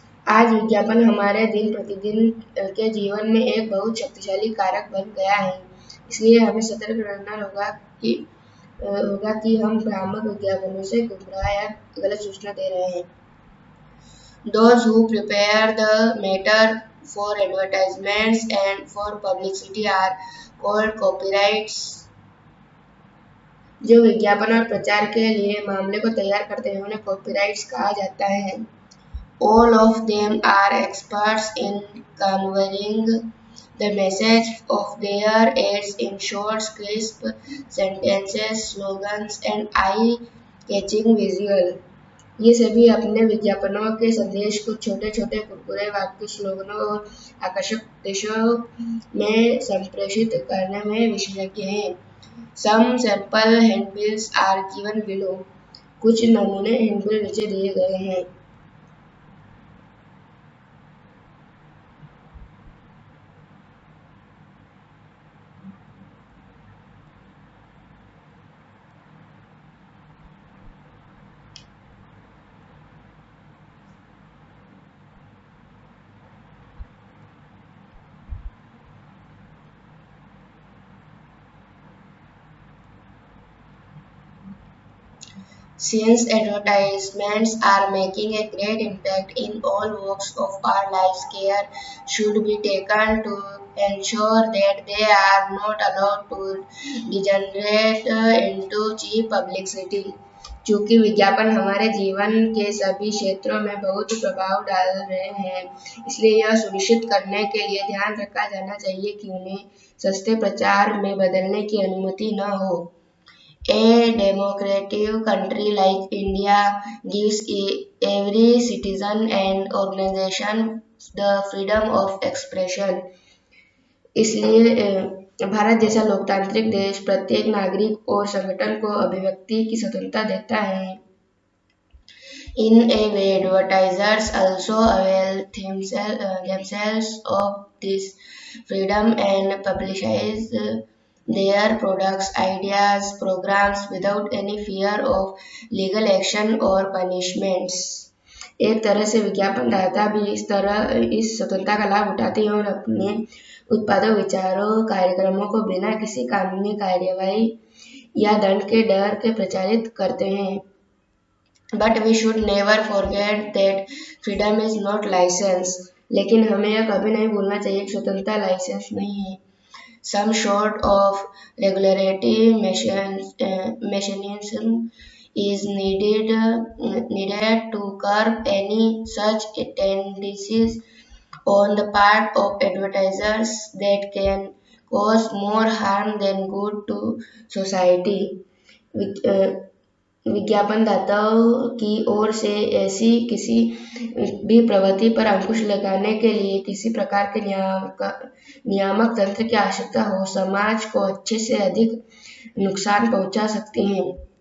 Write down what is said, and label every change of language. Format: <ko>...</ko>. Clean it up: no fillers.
<hi>आज विज्ञापन हमारे दिन प्रतिदिन के जीवन में एक बहुत शक्तिशाली कारक बन गया है, इसलिए हमें सतर्क रहना होगा कि हम भ्रामक विज्ञापनों से गुमराह या गलत सूचना दे रहे हैं।</hi> <en>Those who prepare the matter for advertisements and for publicity are called copywriters.</en> <hi>जो विज्ञापन और प्रचार के लिए मामले को तैयार करते हैं उन्हें कॉपीराइट्स कहा जाता है।</hi> <en>All of them are experts in conveying the message of their ads in short, crisp sentences, slogans, and eye-catching visual.</en> <hi>ये सभी अपने विज्ञापनों के संदेश को छोटे-छोटे कुरकुरे वाक्यों, स्लोगनों और आकर्षक दृश्यों में संप्रेषित करने में विशेषज्ञ हैं।</hi> <en>Some sample handbills are given below.</en> <hi>कुछ नमूने हैंडबिल नीचे दिए गए हैं।</hi> <en>Since advertisements are making a great impact in all walks of our lives, care should be taken to ensure that they are not allowed to degenerate into cheap publicity.</en> <hi>चूंकि विज्ञापन हमारे जीवन के सभी क्षेत्रों में बहुत प्रभाव डाल रहे हैं, इसलिए यह सुनिश्चित करने के लिए ध्यान रखा जाना चाहिए कि उन्हें सस्ते प्रचार में बदलने की अनुमति न हो।</hi> <en>A democratic country like India gives every citizen and organization the freedom of expression.</en> <hi>इसलिए भारत जैसा लोकतांत्रिक देश प्रत्येक नागरिक और संगठन को अभिव्यक्ति की स्वतंत्रता देता है।</hi> <en>In a way, advertisers also avail themselves of this freedom and publicize their products, ideas, programs without any fear of legal action or punishments.</en> <hi>एक तरह से विज्ञापनदाता भी इस स्वतंत्रता का लाभ उठाते हैं और अपने उत्पादों, विचारों, कार्यक्रमों को बिना किसी कानूनी कार्यवाही या दंड के डर के प्रचारित करते हैं।</hi> <en>But we should never forget that freedom is not license.</en> <hi>लेकिन हमें यह कभी नहीं भूलना चाहिए कि स्वतंत्रता लाइसेंस नहीं है।</hi> <en>Some sort of regulatory mechanism is needed to curb any such tendencies on the part of advertisers that can cause more harm than good to society.</en> <hi>विज्ञापनदाताओं की ओर से ऐसी किसी भी प्रवृत्ति पर अंकुश लगाने के लिए किसी प्रकार के नियामक तंत्र की आवश्यकता हो समाज को अच्छे से अधिक नुकसान पहुंचा सकती हैं।</hi>